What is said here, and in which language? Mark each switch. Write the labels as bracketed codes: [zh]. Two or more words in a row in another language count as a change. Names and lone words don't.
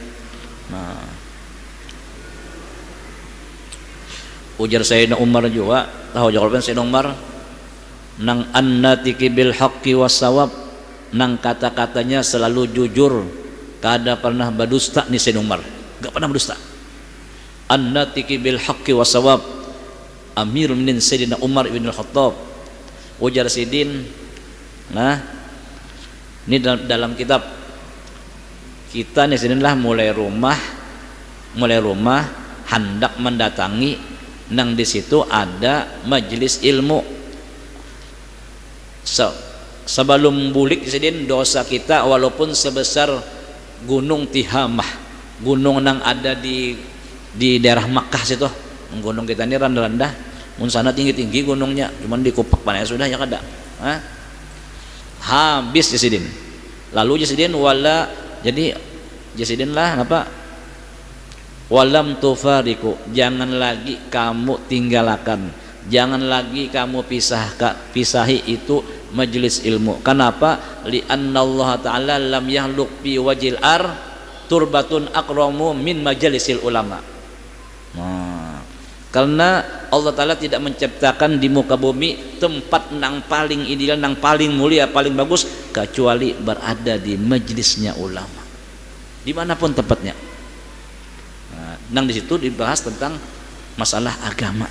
[bjn] Nah, ujar Sayyidina Umar juga, tahu jawaban Sayyidina Umar, nang [ar] الناطق بالحق والصواب, [bjn] nang kata-katanya selalu jujur, kada pernah berdusta nih Sayyidina Umar, enggak pernah berdusta. [ar] الناطق بالحق والصواب أمير المؤمنين سيدنا عمر بن الخطاب. [bjn] Ujar Sidin, nah ini dalam kitab kita nih sinilah mulai rumah hendak mendatangi nang di situ ada majelis ilmu. Sebelum bulik Sidin, dosa kita walaupun sebesar gunung Tihamah, gunung nang ada di daerah Makkah situ. Gunung kita ini rendah-rendah, mun sana tinggi-tinggi gunungnya, cuman dikupak panas sudah ya kada. Habis Jasidin. Lalu Jasidin Jasidin lah apa? [ar] ولم تفارقوا, [id] jangan lagi kamu tinggalkan, jangan lagi kamu pisahi itu majelis ilmu. Kenapa? [ar] لأن الله تعالى لم يخلق في وجه التربة أكرم من مجالس العلماء. [bjn] Karena Allah Ta'ala tidak menciptakan di muka bumi tempat nang paling ideal, nang paling mulia, paling bagus kecuali berada di majelisnya ulama dimanapun tempatnya. Nang di situ dibahas tentang masalah agama.